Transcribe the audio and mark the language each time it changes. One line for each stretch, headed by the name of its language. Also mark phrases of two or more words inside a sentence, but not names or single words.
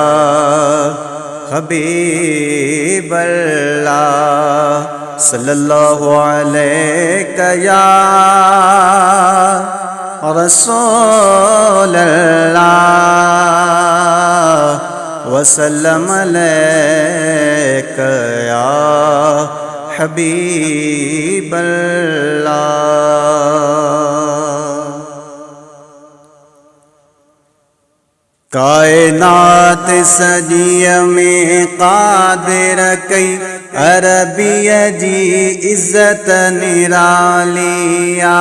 Arabic: حبيب الله صلى الله عليك يا رسول الله وسلم عليك يا حبيب الله.
Sindhi: कायनात सजी में कादिर कई अरबिया जी इज्जत निरालिया।